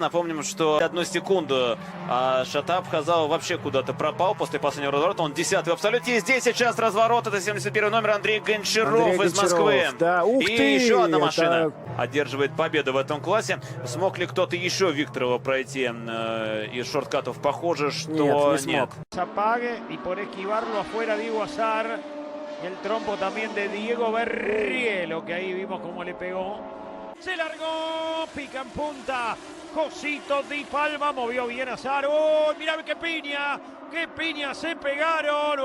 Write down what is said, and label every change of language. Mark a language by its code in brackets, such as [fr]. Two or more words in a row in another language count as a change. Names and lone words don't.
[ru] Напомним, что 1 секунду Шатап Хазал вообще куда-то пропал после последнего разворота. Он 10-й в абсолюте. И здесь сейчас разворот. Это 71-й номер Андрей Гончаров из Москвы. Да, ух и ты, еще одна машина одерживает победу в этом классе. Смог ли кто-то еще Викторова пройти из шорткатов? Похоже, что нет. [es] Apague y por esquivarlo afuera Diego Azar y el trompo también de Diego Berrielo, que ahí vimos cómo le pegó. Se largó, pica en punta, Josito Di Palma, movió bien Azar. ¡Oh, mira qué piña se pegaron!